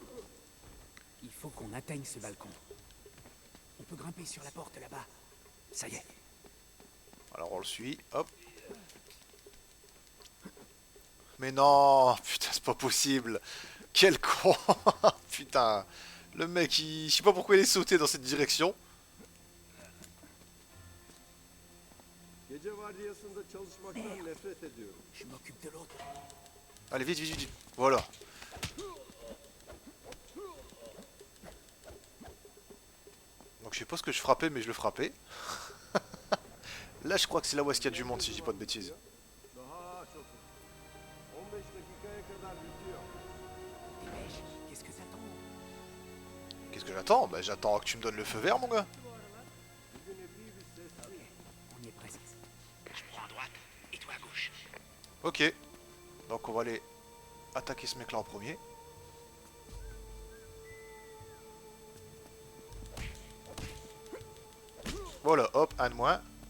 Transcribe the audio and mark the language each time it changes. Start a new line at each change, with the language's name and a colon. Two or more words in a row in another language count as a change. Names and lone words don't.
French: Il faut qu'on atteigne ce balcon. On peut grimper sur la porte là-bas. Ça y est. Alors on le suit, hop. Mais non, putain, c'est pas possible. Quel con. Putain. Le mec, je sais pas pourquoi il est sauté dans cette direction.
Turkish: Gece vardiyasında çalışmaktan nefret ediyorum.
French: Je m'occupe de l'autre. Allez, vite, vite, vite. Voilà. Donc je sais pas ce que je frappais, mais je le frappais. Là, je crois que c'est là où est-ce qu'il y a du monde, si je dis pas de bêtises.
Turkish: Daha çok. 15 dakikaya kadar bitiyor.
French: Dépêche, qu'est-ce que t'attends? Qu'est-ce que j'attends? Bah j'attends que tu me donnes le feu vert, mon gars.
Turkish: Bugün epey bir sessiz.
French: On y est presque. Je prends à droite et toi à gauche. Ok. Donc on va aller attaquer ce mec-là en premier. Voilà, hop, un de moins.